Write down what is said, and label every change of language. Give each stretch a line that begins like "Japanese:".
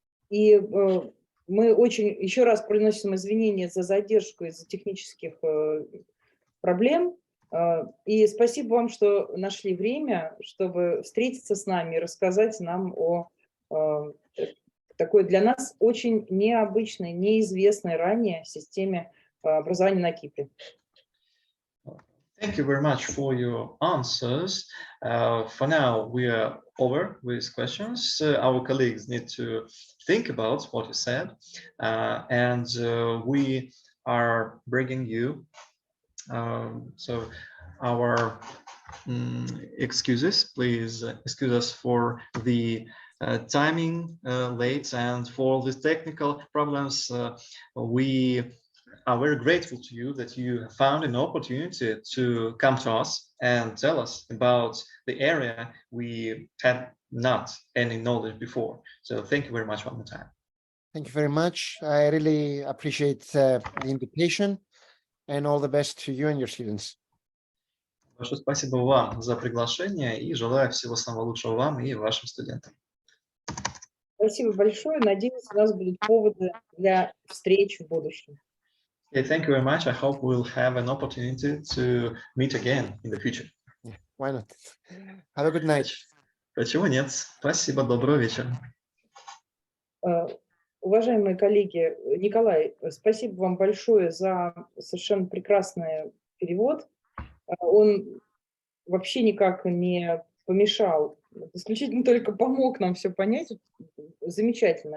Russian: И мы очень еще раз приносим извинения за задержку из-за технических проблем. И спасибо вам, что нашли время, чтобы встретиться с нами и рассказать нам о такой для нас очень необычной, неизвестной ранее системе образования на Кипре.
English: Thank you very much for your answers. For now, we are over with questions. Our colleagues need to think about what you said, and we are bringing you so our excuses. Please excuse us for the timing late and for the technical problems. We are very grateful to you that you found an opportunity to come to us and tell us about the area we had not any knowledge before. So thank you very much one more time. Thank you very much. I really appreciate the invitation, and all the best to you and your students.
Russian: Большое спасибо вам за приглашение и желаю всего самого лучшего вам и вашим студентам. Спасибо большое. Надеюсь, у нас будут поводы для встреч в будущем.
English: Okay, thank you very much. I hope we'll have an opportunity to meet again in the future. Yeah, why not? Have a good night.
Russian: Почему нет? Спасибо, доброго вечера. Уважаемые коллеги, Николай, спасибо вам большое за совершенно прекрасный перевод. Он вообще никак не помешал, исключительно только помог нам все понять. Замечательно.